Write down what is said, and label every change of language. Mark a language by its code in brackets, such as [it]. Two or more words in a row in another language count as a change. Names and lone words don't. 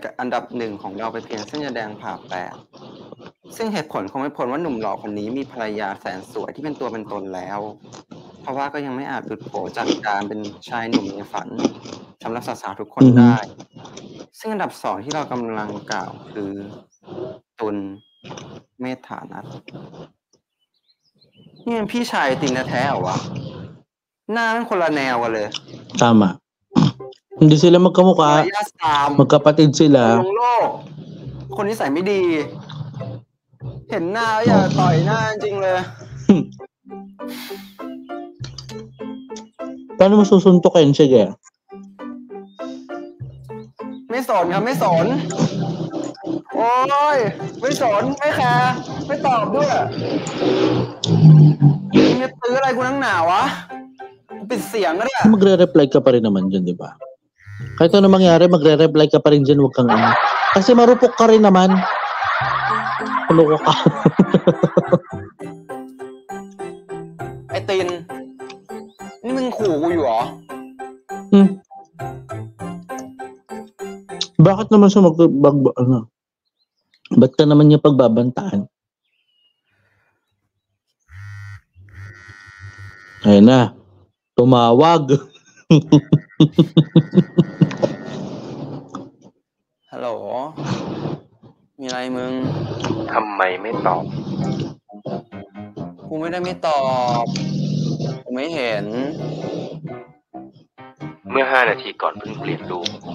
[th] กับอันดับ1ของเราไปเพียงเส้นยาแดงผ่าแปดซึ่งเหตุผลคงไม่พ้นว่าหนุ่มหล่อคนนี้มีภรรยาแสนสวยที่เป็นตัวเป็นตนแล้วเพราะว่าก็ยังไม่อาจหลุดโผจากการเป็นชายหนุ่มในฝันสำหรับสาวๆทุกคนได้ซึ่งอันดับ2ที่เรากำลังกล่าวคือตุลเมธฐานัสนี่มันพี่ชายตินแท้ๆเหรอวะหน้ามันคนละแนวกันเลย [tl] tama. Hindi sila magkamukha. [th] ระยะ3 [tl] Magkapatid [th] ล [tl] sila. [th] งโลกคนนิสัยไม่ดี เห็นหน้าแล้วอยากต่อยหน้าจริงเลย [tl] Paano mo susuntukin? Sige. [th] ไม่สนครับไม่สน โอ้ยไม่สนไม่แคร์ไม่ตอบด้วยมึงจะตื้ออะไรกูนักหนาวะปิดเสียงก็ได้ [tl] Magre-reply ka pa rin naman dyan, di ba? Kahit ano mangyari, magre-reply ka pa rin dyan, huwag kang ano. Kasi marupok ka rin naman. Ano ka? [th] ไอตินนี่มึงขู่กูอยู่เหรอ [tl] Bakit naman siya ano? Ba't ka naman niya pagbabantaan? Ayun na. Tumawag. [th] ฮัลโหลมีอะไรมึง ทำไมไม่ตอบ กูไม่ได้ไม่ตอบกูไม่เห็น เมื่อ5 นาทีก่อนเพิ่งเปลี่ยนรูป